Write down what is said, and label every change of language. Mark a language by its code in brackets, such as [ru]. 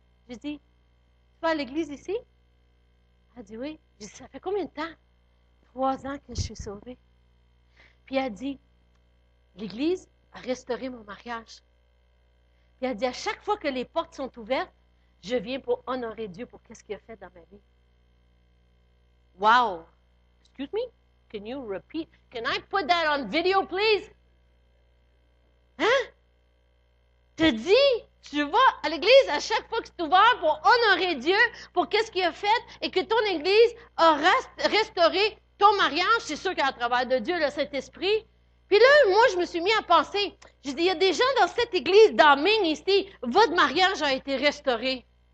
[fr] J'ai dit, tu vas à l'église ici? Elle dit, oui. J'ai dit, ça fait combien de temps? 3 ans que je suis sauvée. Puis elle dit, l'église a restauré mon mariage. Puis elle dit, à chaque fois que les portes sont ouvertes, je viens pour honorer Dieu pour qu'est-ce qu'il a fait dans ma vie. [en] Wow! Excuse me? Can you repeat? Can I put that on video, please? [fr] Hein? Te dis, tu vas à l'église à chaque fois que c'est ouvert pour honorer Dieu pour qu'est-ce qu'il a fait et que ton église a restauré ton mariage. C'est sûr qu'à travers de Dieu, le Saint-Esprit. Puis là, moi, je me suis mis à penser. J'ai dit, il y a des gens dans cette église, dans Maine, ici, votre mariage a été restauré.